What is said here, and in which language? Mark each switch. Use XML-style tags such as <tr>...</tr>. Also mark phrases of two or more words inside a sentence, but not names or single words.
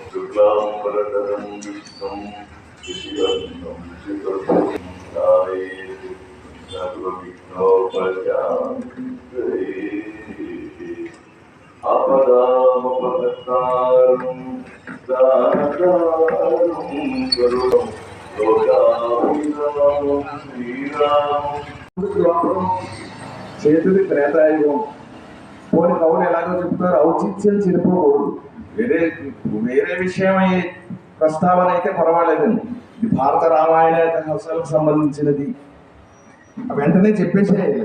<sa>शुक्लांबरधरं विष्णुं शशिवर्णं चतुर्भुजाय सर्वविघ्नोपशान्तये आपदामपहर्तारं दातारं करुणं लोकाभिरामं श्रीरामं</sa> <te>చేతుడి త్రేతాయుగం పోని కవులు ఎలాగో చెప్తారు, ఔచిత్యం చెడిపోకూడదు. వేరే విషయమై ప్రస్తావన అయితే పర్వాలేదండి. ఇది భారత రామాయణ ఇతిహాసాలకు సంబంధించినది, వెంటనే చెప్పేసేయాలి.</te>